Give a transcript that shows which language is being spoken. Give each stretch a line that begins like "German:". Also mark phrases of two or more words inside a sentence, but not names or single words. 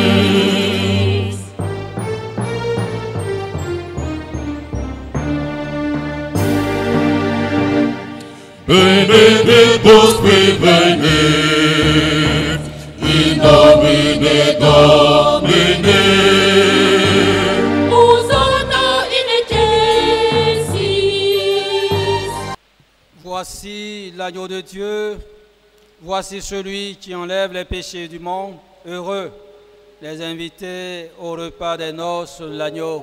Latin: Benedictus qui venit, in nomine Domini. Hosanna in excelsis.
French: Voici l'agneau de Dieu, voici celui qui enlève les péchés du monde. Heureux les invités au repas des noces de l'agneau.